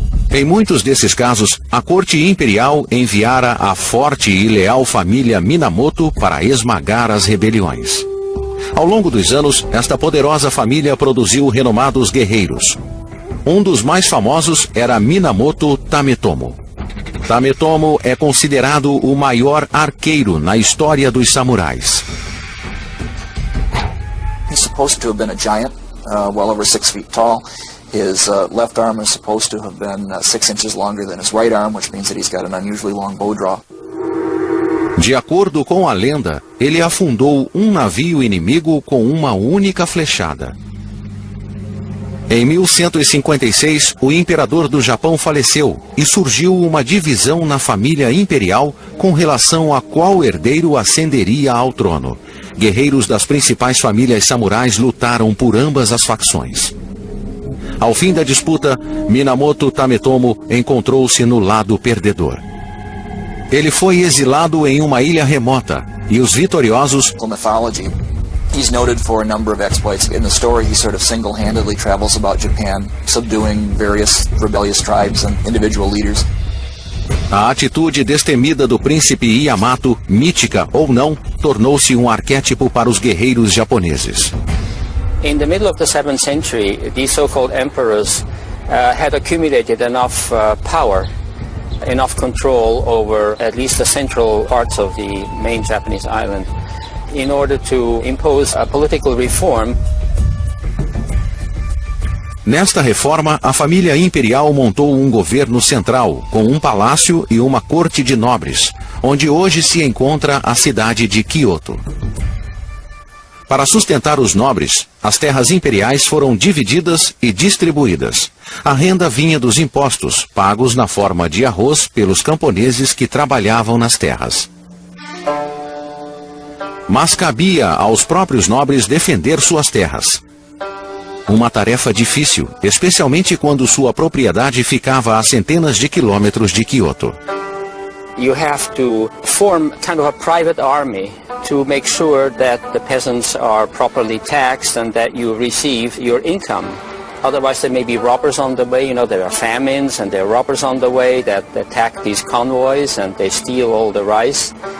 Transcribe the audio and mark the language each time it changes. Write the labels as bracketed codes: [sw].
[pt] Em muitos desses casos, a corte imperial enviara a forte e leal família Minamoto para esmagar as rebeliões. Ao longo dos anos, esta poderosa família produziu renomados guerreiros. Um dos mais famosos era Minamoto Tametomo. Tametomo é considerado o maior arqueiro na história dos samurais. [en] He's supposed to have been a giant, well over 6 feet tall. His left arm is supposed to have been 6 inches longer than his right arm, which means that he's got an unusually long bow draw. [pt] De acordo com a lenda, ele afundou um navio inimigo com uma única flechada. Em 1156, o imperador do Japão faleceu e surgiu uma divisão na família imperial com relação a qual herdeiro ascenderia ao trono. Guerreiros das principais famílias samurais lutaram por ambas as facções. Ao fim da disputa, Minamoto Tametomo encontrou-se no lado perdedor. Ele foi exilado em uma ilha remota e os vitoriosos... [en] He's noted for a number of exploits. In the story, he sort of single-handedly travels about Japan, subduing various rebellious tribes and individual leaders. [pt] A atitude destemida do príncipe Yamato, mítica ou não, tornou-se um arquétipo para os guerreiros japoneses. [en] In the middle of the 7th century, these so-called emperors had accumulated enough power, enough control over at least the central parts of the main Japanese island, in order to impose a political reform. [pt] Nesta reforma, a família imperial montou um governo central, com um palácio e uma corte de nobres, onde hoje se encontra a cidade de Kyoto. Para sustentar os nobres, as terras imperiais foram divididas e distribuídas. A renda vinha dos impostos, pagos na forma de arroz pelos camponeses que trabalhavam nas terras. Mas cabia aos próprios nobres defender suas terras. Uma tarefa difícil, especialmente quando sua propriedade ficava a centenas de quilômetros de Kyoto. [en] You have to form kind of a private army to make sure that the peasants are properly taxed and that you receive your income. Otherwise there may be robbers on the way, there are famines and there are robbers on the way that attack these convoys and they steal all the rice.